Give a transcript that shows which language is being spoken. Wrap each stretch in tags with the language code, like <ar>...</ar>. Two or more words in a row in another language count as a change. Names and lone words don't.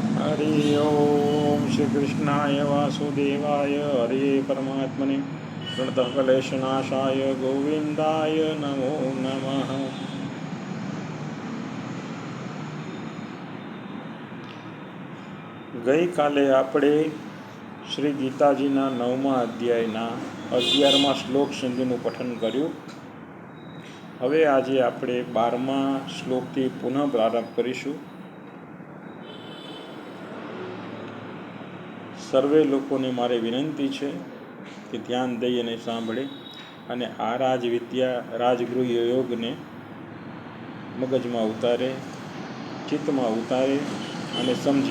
<sa>हरि ओम श्री कृष्णाय वासुदेवाय हरे परमात्मने प्रणतः क्लेशनाशाय गोविंदाय नमो नमः।</sa> <gu>ગઈ કાલે આપણે શ્રી ગીતાજીના 9મા અધ્યાયના 11મા શ્લોક સુધીનું પઠન કર્યું। હવે આજે આપણે 12મા શ્લોકથી પુનઃ પ્રારંભ કરીશું। સર્વે લોકોને મારે વિનંતી છે કે ધ્યાન દઈ અને સાંભળે અને આ રાજવિદ્યા રાજગૃહ યોગને મગજમાં ઉતારે, ચિત્તમાં ઉતારે અને સમજે।</gu>